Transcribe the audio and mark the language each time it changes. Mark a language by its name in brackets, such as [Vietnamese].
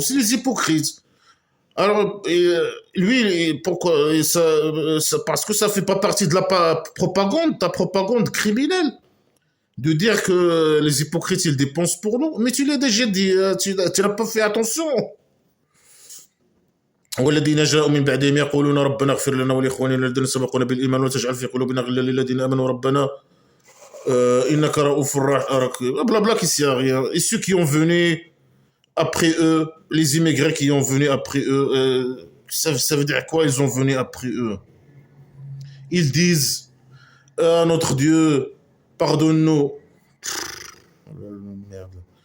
[French] C'est les hypocrites. Alors, lui, pourquoi parce que ça fait pas partie de la propagande, ta propagande criminelle, de dire que les hypocrites, ils dépensent pour nous. Mais tu l'as déjà dit, tu n'as pas fait attention. [Arabic] والذين جاءوا من بعدهم يقولون ربنا اغفر لنا ولإخواننا الذين سبقونا بالإيمان ولا تجعل في قلوبنا غلا للذين آمنوا ربنا إنك رؤوف رحيم. [French] Blabla qui sert à rien. Et ceux qui ont venu après eux, les immigrés qui ont venu après eux, ça veut dire quoi? Ils ont venu après eux. Ils disent à notre Dieu, pardonne-nous. Merde.